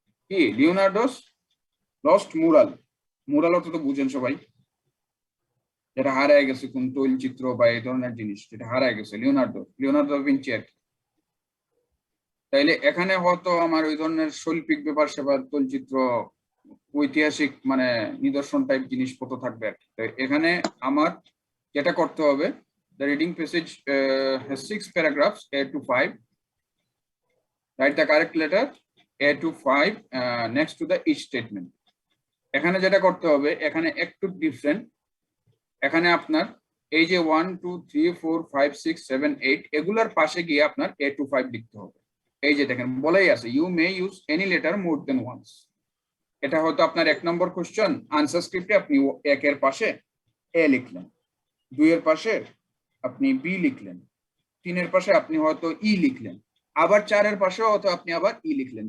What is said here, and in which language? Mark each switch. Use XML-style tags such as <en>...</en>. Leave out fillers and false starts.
<bn>কি লিওনার্দোস lost mural, mural অর্থ তো বুঝেন সবাই, যেটা হারায় গেছে, কোন তৈলচিত্র বা এই ধরনের জিনিস যেটা হারায় গেছে, লিওনার্দো দা ভিঞ্চি আর কি। তাইলে এখানে হয়তো আমার ওই ধরনের শৈল্পিক ব্যাপার সেবার তৈলচিত্র ঐতিহাসিক মানে নিদর্শন টাইপ জিনিসপত্র থাকবে আর কি। এখানে আমার যেটা করতে হবে,</bn> <en>the reading passage has 6 paragraphs A to 5. Write the correct letter A to 5 next to the each statement.</en> <bn>এখানে যেটা করতে হবে এখানে একটু ডিফারেন্ট। এখানে আপনার এই যে 1 2 3 4 5 6 7 8 এগুলার পাশে গিয়ে আপনার A to 5 লিখতে হবে। এই যে দেখেন বলাই আছে</bn> <en>You may use any letter more than once.</en> <bn>এটা হয়তো আপনার 1 নম্বর কোশ্চেন, আনসার স্ক্রিপ্টে আপনি 1 এর পাশে এ লিখলেন, 2 এর পাশে আপনি বি লিখলেন, 3 এর পাশে আপনি হয়তো ই লিখলেন, আবার 4 এর পাশেও হয়তো আপনি আবার ই লিখলেন।</bn>